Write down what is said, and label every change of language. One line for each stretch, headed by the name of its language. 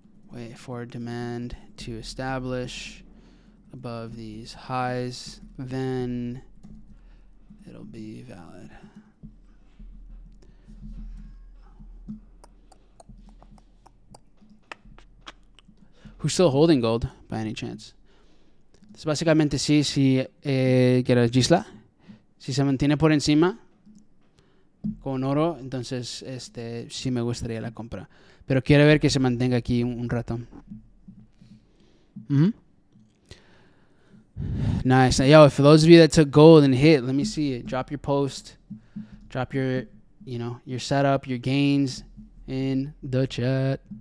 English: Wait for demand to establish above these highs, then it'll be valid. Who's still holding gold by any chance?
Spanish: Entonces, básicamente sí, quiero Gisla, si se mantiene por encima con oro, entonces sí me gustaría la compra. Pero quiero ver que se mantenga aquí un rato.
English: Nice. Yo, for those of you that took gold and hit, let me see it. Drop your post. Drop your, your setup, your gains in the chat.